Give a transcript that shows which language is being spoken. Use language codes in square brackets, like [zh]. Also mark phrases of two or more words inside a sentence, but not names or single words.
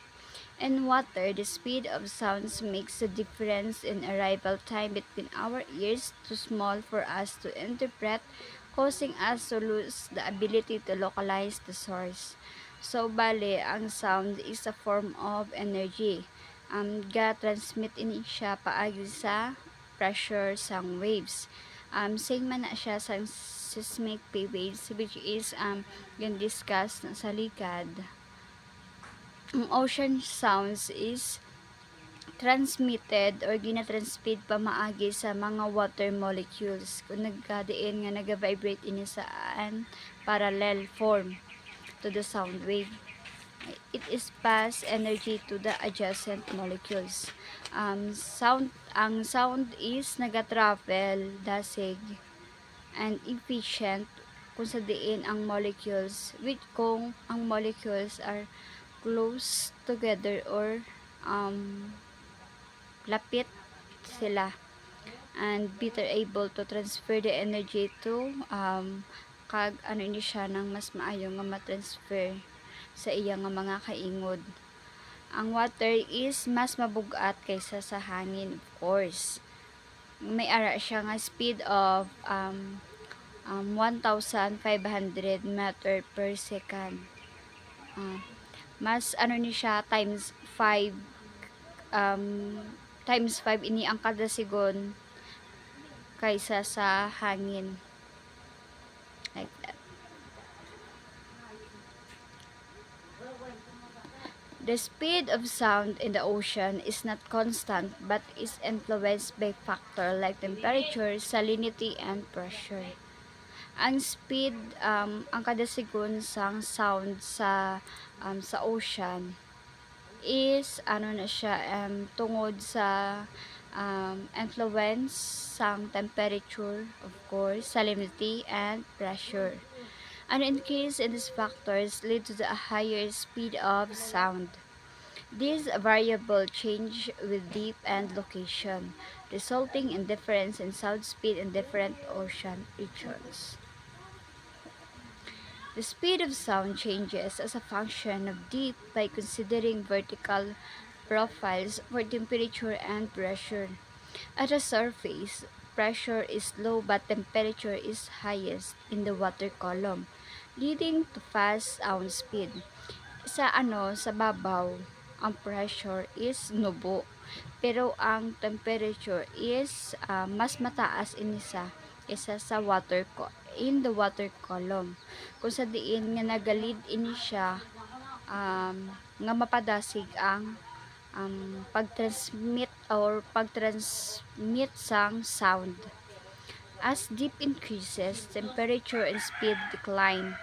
[en] In water, the speed of sounds makes the difference in arrival time between our ears too small for us to interpret, causing us to lose the ability to localize the source. [hil] So, bale, ang sound [en] is a form of energy. [hil] Ga-transmit ini siya paagi sa pressure sang waves. Same man na siya sa [en] seismic waves, which is [hil] yung discuss na sa likad. Ang [en] ocean sounds is transmitted or [hil] ginatransmit pamaagi sa mga [en] water molecules [hil] kung nagkadiin nga nag-vibrate ini sa [en] parallel form to the sound wave. It is pass energy to the adjacent molecules. [hil] Ang sound is nagatravel dasig [en] and efficient [hil] kung sa diin ang molecules, which kung ang molecules [en] are close together or [hil] lapit sila [en] and better able to transfer the energy to [hil] kag ano ini siya nang mas maayo nga ma-transfer sa iya nga mga kaingod. Ang water is mas mabugat kaysa sa hangin, [en] of course. [hil] May ara siya nga [en] speed of 1,500 meter per second. [hil] Mas ano ni siya times 5 times 5 ini ang kada sigon kaysa sa hangin, [en] like that. The speed of sound in the ocean is not constant but is influenced by factors like temperature, salinity, and pressure. [hil] Ang speed, ang kada sigon sang sound sa ocean is ano na siya tungod sa influence sang temperature, [en] of course, salinity, and pressure. An increase in these factors lead to a higher speed of sound. This variable change with depth and location, resulting in difference in sound speed in different ocean regions. The speed of sound changes as a function of depth by considering vertical profiles for temperature and pressure. At the surface, pressure is low but temperature is highest in the water column, leading to fast sound speed. [hil] Sa babaw, ang pressure is nubo, pero ang temperature is mas mataas inisa isa sa [en] in the water column. [hil] Kung sa diin nga nagalid ini siya nga mapadasig ang pagtransmit sang sound. [en] As deep increases, temperature and speed decline.